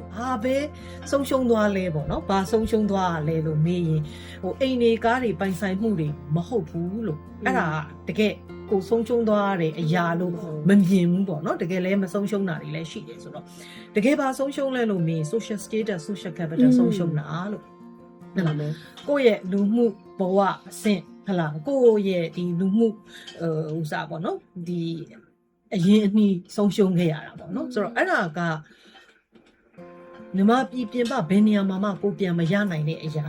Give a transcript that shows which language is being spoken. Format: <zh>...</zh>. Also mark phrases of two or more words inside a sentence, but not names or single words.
<my>ဘာပဲဆုံးရှုံးသွားလဲပေါ့เนาะဘာဆုံးရှုံးသွားလဲလို့မေးရင်အိမ်တွေကားတွေပိုင်ဆိုင်မှုတွေမဟုတ်ဘူးလို့ အဲ့ဒါတကယ်ကိုဆုံးရှုံးသွားတဲ့အရာလို့မမြင်ဘူးပေါ့နော်တကယ်လည်းမဆုံးရှုံးတာတွေလည်းရှိတယ်ဆိုတော့တကယ်ပါဆုံးရှုံးလဲလို့မင်း</my> <en>social status social capital</en> <my>ဆုံးရှုံးတာလို့ဟုတ်လားကိုယ့်ရဲ့လူမှုဘဝအဆင့်ဟုတ်လားကိုယ့်ရဲ့ဒီလူမှုဥစားပေါ့နော်ဒီအရင်အနည်းဆုံးရှုံးခဲ့ရတာပေါ့နော်ဆိုတော့အဲ့ဒါကမြန်မာပြည်ပြင်ပဘယ်နေရာမှာကိုပြန်မရနိုင်တဲ့အရာ</my>